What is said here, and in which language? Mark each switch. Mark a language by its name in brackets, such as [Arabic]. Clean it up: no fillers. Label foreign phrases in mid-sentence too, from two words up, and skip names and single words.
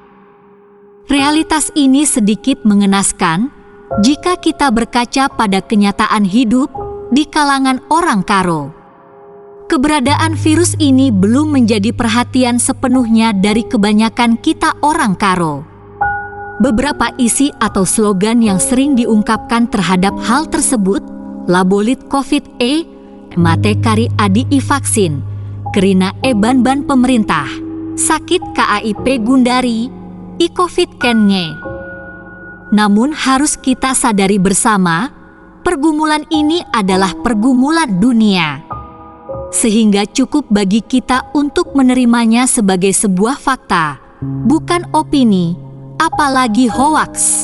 [Indonesian] Realitas ini sedikit mengenaskan jika kita berkaca pada kenyataan hidup di kalangan orang karo. Keberadaan virus ini belum menjadi perhatian sepenuhnya dari kebanyakan kita orang karo. Beberapa isi atau slogan yang sering diungkapkan terhadap hal tersebut, [Batak Karo] labolit COVID-e, mate kari adi i-vaksin, kerina ban-ban pemerintah, sakit KAIP gundari, i-COVID kenye. [Indonesian] Namun harus kita sadari bersama, pergumulan ini adalah pergumulan dunia. Sehingga cukup bagi kita untuk menerimanya sebagai sebuah fakta, bukan opini, apalagi hoaks.